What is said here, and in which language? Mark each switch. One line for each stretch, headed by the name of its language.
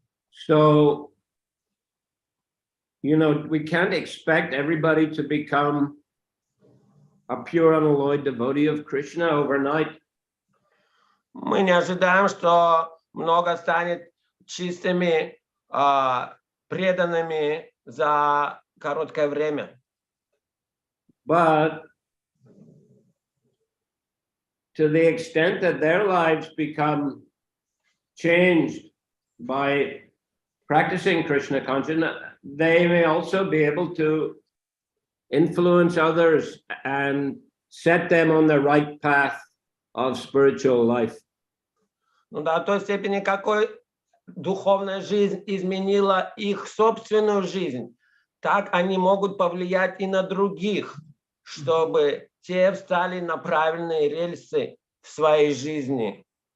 English: So, we can't expect everybody to become a pure unalloyed devotee of Krishna overnight.
Russian: Мы не ожидаем, что много станет чистыми, преданными за короткое время.
English: But to the extent that their lives become changed by practicing Krishna consciousness, they may also be able to influence others and set them on the right path of spiritual life.
Russian: Ну, до той степени, какой духовная жизнь изменила их собственную жизнь, так они могут повлиять и на других, чтобы те встали на правильные рельсы в своей жизни.